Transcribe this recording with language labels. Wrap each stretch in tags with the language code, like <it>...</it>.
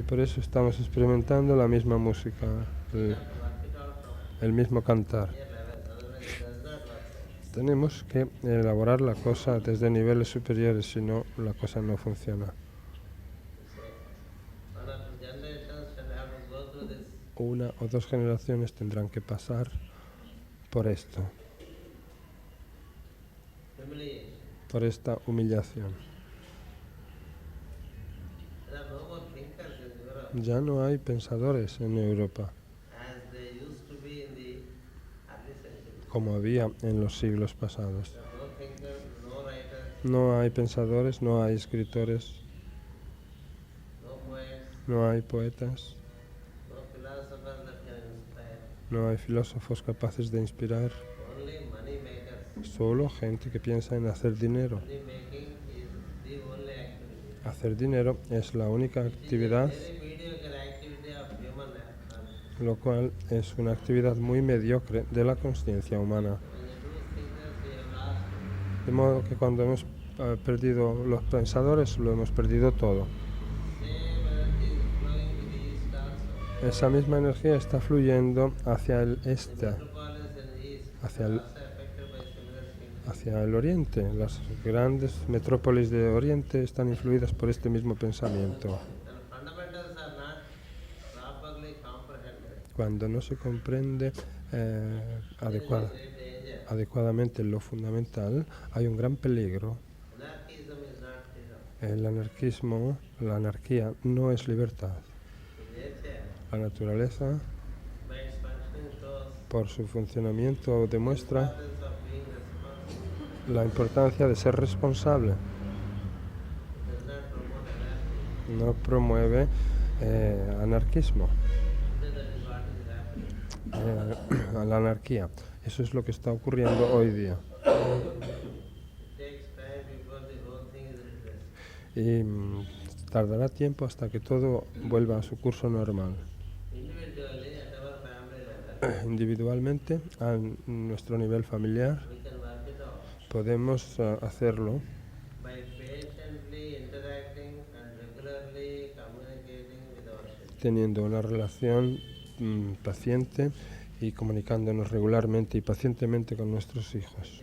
<es>y por eso estamos experimentando la misma música,</es> <en>You have to work it out from</en> <es>el mismo cantar.</es> <en>higher levels, otherwise it does not work.</en> <es>Tenemos que elaborar la cosa desde niveles superiores, si no la cosa no funciona.</es> <en>One or two generations shall have to go through this.</en> <es>Una o dos generaciones tendrán que pasar por esto,</es> <en>Humiliation.</en> <es>por esta humillación.</es> <en>There are no more thinkers in Europe</en> <es>Ya no hay pensadores en Europa</es> <en>as they used to be in the early centuries.</en> <es>como había en los siglos pasados.</es> <en>There are no thinkers, no writers,</en> <es>No hay pensadores, no hay escritores,</es> <en>no poets,</en> <es>no hay poetas,</es> <en>no philosophers that can inspire.</en> <es>no hay filósofos capaces de inspirar,</es> <en>Only money makers.</en> <es>solo gente que piensa en hacer dinero.</es> <en>Money making is the only activity.</en> <es>Hacer dinero es la única actividad,</es> <en>Very mediocre activity of human knowledge.</en> <es>lo cual es una actividad muy mediocre de la conciencia humana.</es> <en>When you lose thinkers, you have lost.</en> <es>De modo que cuando hemos perdido los pensadores, lo hemos perdido todo.</es> <en>Same energy is flowing to the east also.</en> <es>Esa misma energía está fluyendo hacia el este,</es> <en>Metropolis in the east</en> <es>hacia</es> <en>are</en> <es>el,</es> <en>also affected by similar things.</en> <es>hacia el oriente. Las grandes metrópolis de oriente están influidas por este mismo pensamiento.</es> <en>The fundamentals are not properly comprehended.</en> <es>Cuando no se comprende</es> <en>There is a</en> <es>adecuada-</es> <en>great danger.</en> <es>adecuadamente lo fundamental, hay un gran peligro.</es> <en>Anarchism is not freedom.</en> <es>El anarquismo, la anarquía no es libertad.</es> <en>In nature,</en> <es>La naturaleza,</es> <en>by its functioning, shows</en> <es>por su funcionamiento,</es> <en>the</en> <es>demuestra</es> <en>importance of being responsible.</en> <es>la importancia de ser responsable.</es> <en>It does not promote anarchy.</en> <es>No promueve anarquismo,</es> <en>Instead, that is what is happening.</en> <es>la anarquía. Eso es lo que está ocurriendo hoy día.</es> <en>It takes time before the whole thing is redressed.</en> <es>Y tardará tiempo hasta que todo vuelva a su curso normal.</es> <en>Individually, at our family level,</en> <es>Individualmente, a nuestro nivel familiar,</es> <en>we can work it out</en> <es>podemos hacerlo</es> <en>by patiently interacting and regularly communicating with our children.</en> <es>teniendo una relación paciente y comunicándonos regularmente y pacientemente con nuestros hijos.</es>